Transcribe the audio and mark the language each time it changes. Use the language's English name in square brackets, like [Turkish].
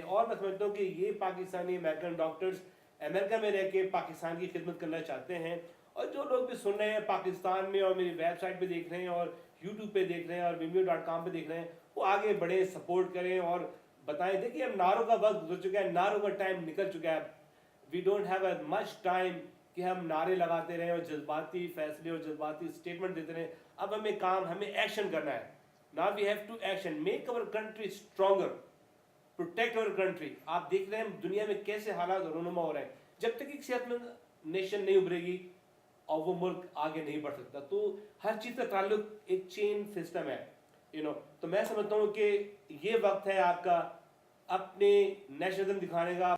[Urdu] اور میں سمجھتا ہوں کہ یہ پاکستانی امریکن ڈاکٹرز امریکہ میں رہ کے پاکستان کی خدمت کرنا چاہتے ہیں, اور جو لوگ بھی سن رہے ہیں پاکستان میں اور میری ویب سائٹ پہ دیکھ رہے ہیں اور یوٹیوب پہ دیکھ رہے ہیں اور vimeo.com پہ دیکھ رہے ہیں, وہ آگے بڑھیں, سپورٹ کریں اور بتائیں. دیکھیے اب نعروں کا وقت گزر چکا ہے, نعروں کا ٹائم نکل چکا ہے. [English] we don't have a much time [Urdu] کہ ہم نعرے لگاتے رہیں اور جذباتی فیصلے اور جذباتی اسٹیٹمنٹ دیتے رہیں. اب ہمیں ایکشن کرنا ہے. [English] Now we have to action, make our country stronger, protect our country. [Urdu] آپ دیکھ رہے ہیں دنیا میں کیسے حالات رونما ہو رہے ہیں. جب تک ایک صحت مند نیشن نہیں ابھرے گی اور وہ ملک آگے نہیں بڑھ سکتا. تو ہر چیز کا تعلق ایک چین سسٹم ہے, تو میں سمجھتا ہوں کہ یہ وقت ہے آپ کا اپنے نیشنلزم دکھانے کا.